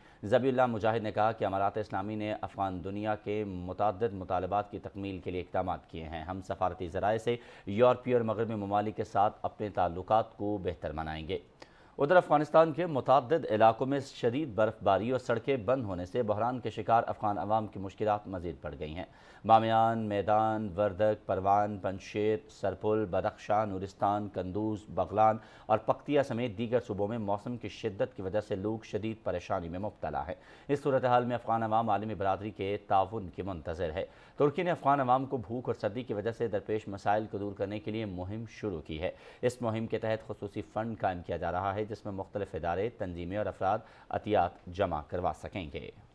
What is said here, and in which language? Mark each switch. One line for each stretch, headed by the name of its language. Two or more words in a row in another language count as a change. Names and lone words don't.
Urdu: ذبیح اللہ مجاہد نے کہا کہ امارات اسلامی نے افغان دنیا کے متعدد مطالبات کی تکمیل کے لیے اقدامات کیے ہیں۔ ہم سفارتی ذرائع سے یورپی اور مغربی ممالک کے ساتھ اپنے تعلقات کو بہتر بنائیں گے۔ ادھر افغانستان کے متعدد علاقوں میں شدید برف باری اور سڑکیں بند ہونے سے بحران کے شکار افغان عوام کی مشکلات مزید بڑھ گئی ہیں۔ بامیان، میدان، وردک، پروان، پنجشیر، سرپل، بدخشاں، نورستان، قندوز، بغلان اور پکتیا سمیت دیگر صوبوں میں موسم کی شدت کی وجہ سے لوگ شدید پریشانی میں مبتلا ہیں۔ اس صورتحال میں افغان عوام عالمی برادری کے تعاون کی منتظر ہے۔ ترکی نے افغان عوام کو بھوک اور سردی کی وجہ سے درپیش مسائل کو دور کرنے کے لیے مہم شروع کی ہے۔ اس مہم کے تحت خصوصی فنڈ قائم کیا جا رہا ہے جس میں مختلف ادارے، تنظیمیں اور افراد عطیات جمع کروا سکیں گے۔